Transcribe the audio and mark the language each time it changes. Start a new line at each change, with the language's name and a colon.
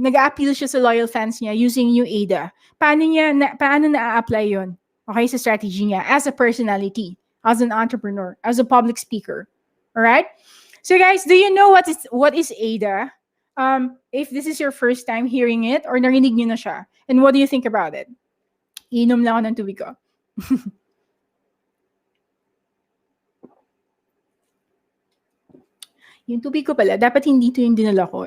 Filipino: Nag-a-appeal siya sa loyal fans niya using yung AIDA. Paano na-a-apply yun? Okay?
English: Sa strategy niya as a personality, as an entrepreneur, as a public speaker. Alright? So guys, do you know what is AIDA? If this is your first time hearing it or
Filipino: narinig niyo na siya,
English: and what do you think about it?
Filipino: Inom lang ako ng tubig ko. Yung tubig ko pala, dapat hindi ito yung dinala ko.